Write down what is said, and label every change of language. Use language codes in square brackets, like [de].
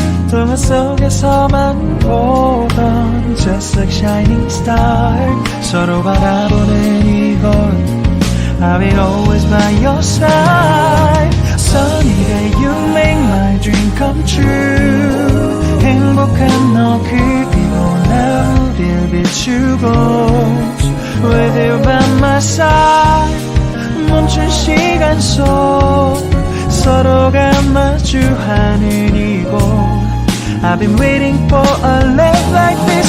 [ko] 동화 속에서만 보던 [en] Just like shining star. [ko] 서로 바라보는 이곳 [en] I will always by your side. Sunny day you make my dream come true. [ko] 행복한 너 그리고 나 우릴 비추고 [en] With you by my side. [ko] 멈춘 시간 속 서로가 마주하는 이곳 [en] I've been waiting for a love like